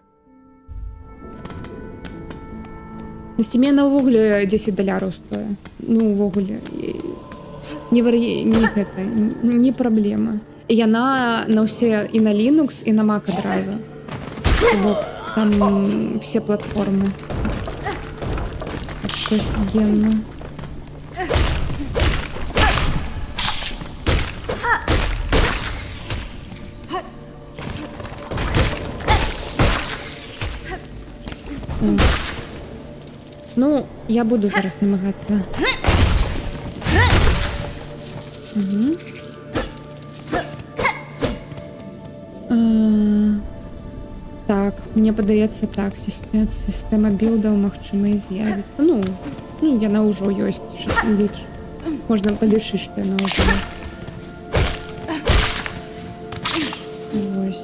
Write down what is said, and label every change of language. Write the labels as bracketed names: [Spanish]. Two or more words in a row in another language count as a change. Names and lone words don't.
[Belarusian] На стиме на ўвогуле 10 доляраў стоя. Ну, ўвогуле. Не праблема. І яна на ўсе, і на Linux, і на Mac адразу. [Russian] Там все платформы. Офигенно. [Ukrainian] Ну, я буду зараз намагатися. Угу. [Belarusian] Так, мне падаецца так, сістэма білдаў, магчыма, і з'явіцца. Ну, яна ўжо ёсць, ліч. Можна палічыць, што яна ўжо. Вось.